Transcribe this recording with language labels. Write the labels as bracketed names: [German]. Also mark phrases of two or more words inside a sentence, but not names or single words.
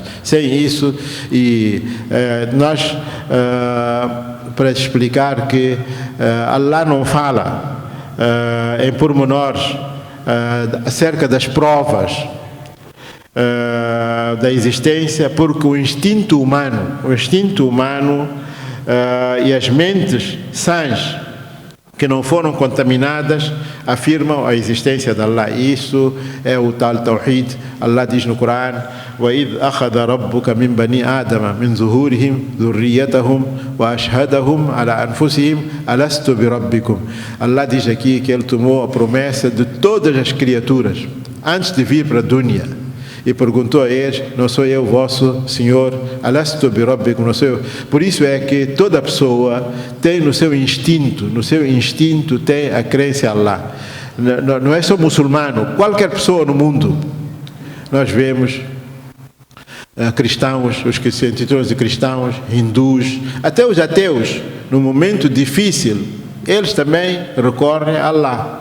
[Portuguese] Sem isso, nós, para explicar que Allah não fala em pormenores acerca das provas da existência, porque o instinto humano e as mentes sãs que não foram contaminadas afirmam a existência de Allah. Isso é o tal tawhid. Allah diz no Corão: [Arabic] وَإِذْ أَخَذَ رَبُّكَ مِنْ بَنِي آدَمَ مِنْ ظُهُورِهِمْ ذُرِّيَّتَهُمْ وَأَشْهَدَهُمْ عَلَى أَنفُسِهِمْ أَلَسْتُ بِرَبِّكُمْ. [Portuguese] Allah diz aqui que Ele tomou a promessa de todas as criaturas antes de vir para a dunya, e perguntou a eles: não sou eu vosso Senhor? [Arabic] ألست بربكم, [Portuguese] não sou eu? Por isso é que toda pessoa tem no seu instinto tem a crença em Allah. Não é só muçulmano, qualquer pessoa no mundo. Nós vemos cristãos, os que se intitulam de cristãos, hindus, até os ateus, no momento difícil, eles também recorrem a Allah.